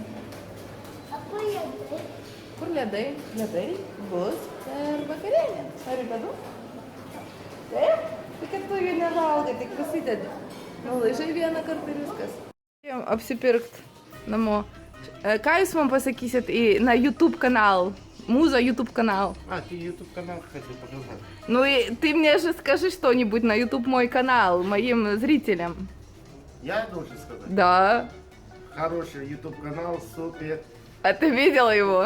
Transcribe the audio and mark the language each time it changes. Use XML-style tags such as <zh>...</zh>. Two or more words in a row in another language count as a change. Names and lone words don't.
<lt>Kur ledai? Kur ledai? Ledai bus per vakarienę. Ar ledų? Taip? Tai kad tu jų nevalgai, tik pasidedi. Nulaižai vieną kartą ir viskas. Apsipirkt namo. Ką jūs man pasakysit</lt> <ru>на YouTube канал? Муза YouTube канал. Ты YouTube канал хотел показать? Ну и ты мне же скажи что-нибудь на YouTube мой канал, моим зрителям. Я должен сказать? Да. Хороший YouTube канал, супер. А ты видела его?</ru>